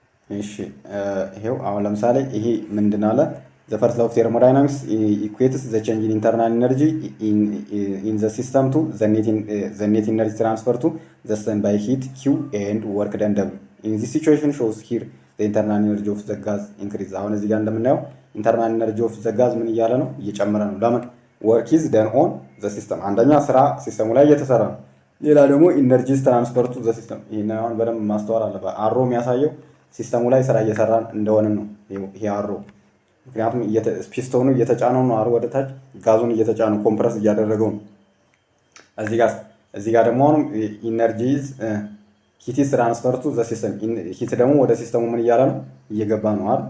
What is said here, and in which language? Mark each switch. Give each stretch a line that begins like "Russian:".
Amharic: እሺ ይሄው አሁን ለምሳሌ ይሄ ምንድን አለ
English: the first law of thermodynamics equates the change in internal energy in the system to the net energy transfer to the system by heat Q and work done W. In this situation shows here the internal energy of the gas increase.
Amharic: አሁን እዚህ ጋር እንደምናየው
English: internal energy of the gas
Amharic: ምን እያለ ነው? እየጨመረ ነው። ለምን?
English: work is done on the system።
Amharic: አንደኛ ስራ ሲስተሙ ላይ እየተሰራ ነው። ሌላ ደግሞ ኢነርጂ ትራንስፈር ቱ the system። ይሄን አሁን በደንብ ማስተዋል አለበት። አሮ የሚያሳየው ሲስተሙ ላይ ስራ እየሰራን እንደሆነ ነው። ይሄ አሮ ምክንያቱም ፒስቶኑ እየተጫነው ነው አሮ ወደ ታች ጋዙን እየተጫነው ኮምፕረስ እያደረገው ነው። እዚህ ጋር ደግሞ አሁን
English: ኢነርጂዝ ሂት ኢዝ ትራንስፈር ቱ ዘ ሲስተም።
Amharic: ሂት ደግሞ ወደ ሲስተሙ ምን እያለ ነው? እየገባ ነው አይደል?